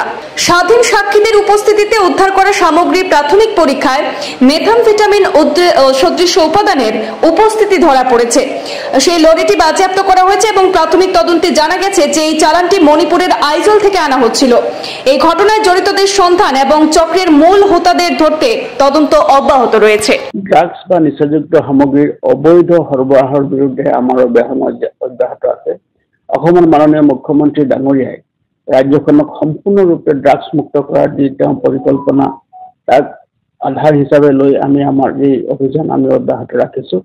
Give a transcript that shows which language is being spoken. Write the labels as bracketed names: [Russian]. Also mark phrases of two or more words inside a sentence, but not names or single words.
[Bangla] স্বাধীন সাক্ষীদের উপস্থিতিতে উদ্ধার করা সামগ্রী প্রাথমিক পরীক্ষায় মেথামফেটামিন সদৃশ উপাদানের উপস্থিতি ধরা পড়েছে। সেই লরিটি বাজেয়াপ্ত করা হয়েছে এবং প্রাথমিক তদন্তে জানা গেছে যে এই চালানটি মণিপুরের আইজল থেকে আনা হচ্ছিল। এই ঘটনায় জড়িতদের সন্ধান এবং চক্রের মূল হোতাদের ধরতে তদন্ত অব্যাহত রয়েছে। [Assamese] ড্রাগস বা নিচাযুক্ত সামগ্ৰীৰ অবৈধ সৰবৰাহৰ বিৰুদ্ধে আমাৰ অভিযান অব্যাহত আছে। অসমৰ মাননীয় মুখ্যমন্ত্ৰী ডাঙৰীয়াই ৰাজ্যখনক সম্পূৰ্ণৰূপে ড্ৰাগছ মুক্ত কৰাৰ যি তেওঁ পৰিকল্পনা, তাক আধাৰ হিচাপে লৈ আমি আমাৰ এই অভিযান আমি অব্যাহত ৰাখিছোঁ।